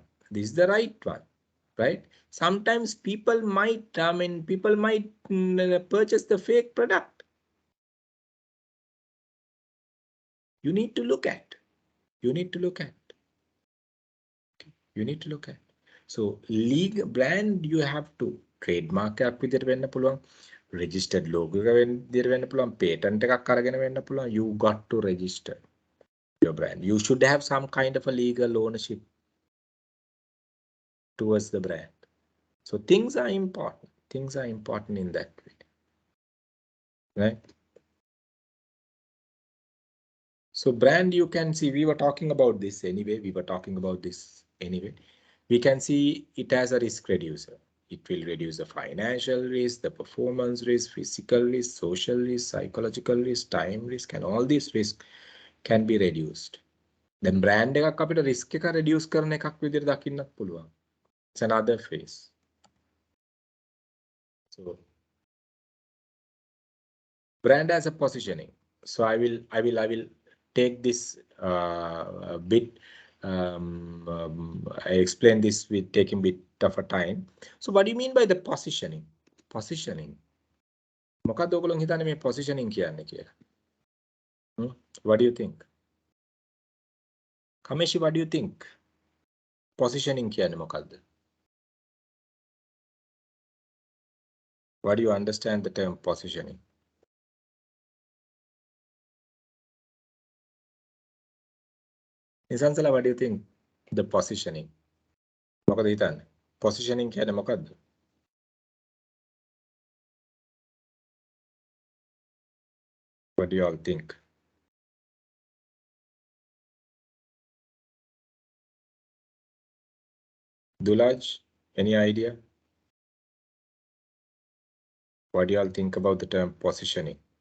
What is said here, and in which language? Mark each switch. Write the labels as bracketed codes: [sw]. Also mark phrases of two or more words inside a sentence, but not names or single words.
[en] This is the right one, right? Sometimes people might, purchase the fake product. You need to look at. You need to look at. You need to look at. So legal brand, you have to trademark [si] එකක් විදිහට වෙන්න පුළුවන්. [en] Registered logo [si] එක විදිහට වෙන්න පුළුවන්. Patent එකක් අරගෙන වෙන්න පුළුවන්. [en] You got to register your brand. You should have some kind of a legal ownership towards the brand. So things are important. Things are important in that way, right? So brand, you can see, we were talking about this anyway. we can see it as a risk reducer. It will reduce the financial risk, the performance risk, physical risk, social risk, psychological risk, time risk, and all these risks can be reduced. [si] Then brand එකක් අපිට risk එක reduce කරන එකක් විදිහට දකින්නත් පුළුවන්. [en] It's another phase. So brand as a positioning. So I will take this bit. I explain this with taking bit of a time. So what do you mean by the positioning? Positioning. [si] මොකක්ද ඔයගොල්ලෝ හිතන්නේ මේ positioning කියන්නේ කියලා? [en] What do you think? Kameshi, what do you think? [si] Positioning කියන්නේ මොකක්ද? [en] What do you understand the term positioning? Nisansala, what do you think? The positioning. [si] මොකද හිතන්නේ? Positioning කියන්නේ මොකක්ද? [en] What do you all think? Dulaj, any idea? What do you all think about the term positioning?